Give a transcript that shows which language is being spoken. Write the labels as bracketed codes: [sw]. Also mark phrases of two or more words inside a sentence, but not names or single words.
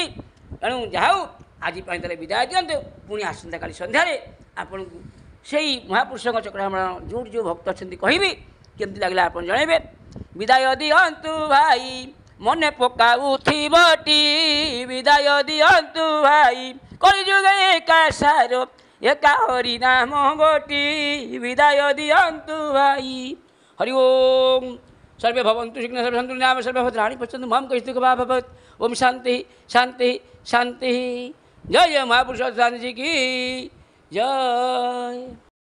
[or] ତେଣୁ ଯାହା ହଉ ଆଜି ପାଇଁ ତାହେଲେ ବିଦାୟ ଦିଅନ୍ତୁ। ପୁଣି ଆସନ୍ତାକାଲି ସନ୍ଧ୍ୟାରେ ଆପଣଙ୍କୁ ସେଇ ମହାପୁରୁଷଙ୍କ ଚକ୍ରାମ୍ବରଣ ଯେଉଁଠି ଯେଉଁ ଭକ୍ତ ଅଛନ୍ତି କହିବି, କେମିତି ଲାଗିଲା ଆପଣ ଜଣାଇବେ। ବିଦାୟ ଦିଅନ୍ତୁ ଭାଇ ମନେ ପକାଉଥିବଟି, ବିଦାୟ ଦିଅନ୍ତୁ ଭାଇ କଳିଯୁଗ ଏକା ସାର ଏକା ହରି ନାମ ଗୋଟି, ବିଦାୟ ଦିଅନ୍ତୁ ଭାଇ। ହରି ଓମ୍। [sa] सर्वे भवन्तु सुखिनः सर्वे सन्तु निरामयाः सर्वे भद्राणि पश्यन्तु मां कश्चित् दुःखभाग् भवेत्। ओम शांति शांति शांति। [hi] जय महापुरुष स्वामी जी की जय।